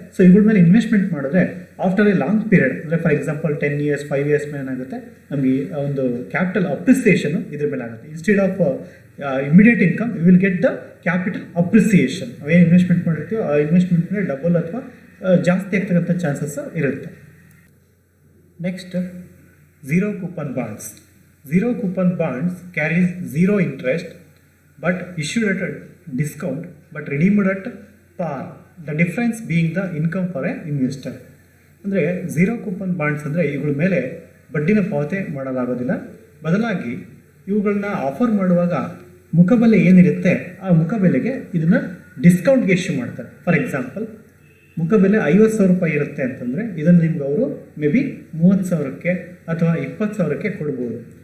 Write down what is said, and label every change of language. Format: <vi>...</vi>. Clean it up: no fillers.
<kn>So ಇವುಗಳ ಮೇಲೆ investment ಮಾಡಿದ್ರೆ</kn> <en>after a long period,</en> <kn>ಅಂದರೆ ಫಾರ್ ಎಕ್ಸಾಂಪಲ್</kn> <en>10 years 5 years</en> <kn>ಮೇಲೆ ಏನಾಗುತ್ತೆ, ನಮಗೆ ಒಂದು ಕ್ಯಾಪಿಟಲ್ ಅಪ್ರಿಸಿಯೇಷನು ಇದ್ರ ಮೇಲೆ ಆಗುತ್ತೆ.</kn> <en>Instead of immediate income you will get the capital appreciation.</en> <kn>ಅವೇನು ಇನ್ವೆಸ್ಟ್ಮೆಂಟ್ ಮಾಡಿರ್ತೀವೋ ಆ ಇನ್ವೆಸ್ಟ್ಮೆಂಟ್ ಮೇಲೆ ಡಬಲ್ ಅಥವಾ ಜಾಸ್ತಿ ಆಗ್ತಕ್ಕಂಥ ಚಾನ್ಸಸ್ ಇರುತ್ತೆ. Next zero coupon bonds.</kn> <en>Zero coupon bonds carries zero interest but issued at a discount but redeemed at par. The difference being the income for a investor.</en> <kn>ಅಂದರೆ zero coupon bonds ಅಂದರೆ ಇವುಗಳ ಮೇಲೆ ಬಡ್ಡಿನ ಪಾವತಿ ಮಾಡಲಾಗೋದಿಲ್ಲ, ಬದಲಾಗಿ ಇವುಗಳನ್ನ offer ಮಾಡುವಾಗ ಮುಖಬೆಲೆ ಏನಿರುತ್ತೆ ಆ ಮುಖಬೆಲೆಗೆ ಇದನ್ನು ಡಿಸ್ಕೌಂಟ್ಗೆ ಇಶ್ಯೂ ಮಾಡ್ತಾರೆ. ಫಾರ್ ಎಕ್ಸಾಂಪಲ್, ಮುಖಬೆಲೆ 50,000 ರೂಪಾಯಿ ಇರುತ್ತೆ ಅಂತಂದರೆ ಇದನ್ನು ನಿಮ್ಗೆ ಅವರು</kn> <en>may be</en> <kn>30,000ಕ್ಕೆ ಅಥವಾ 20,000ಕ್ಕೆ ಕೊಡ್ಬೋದು.</kn>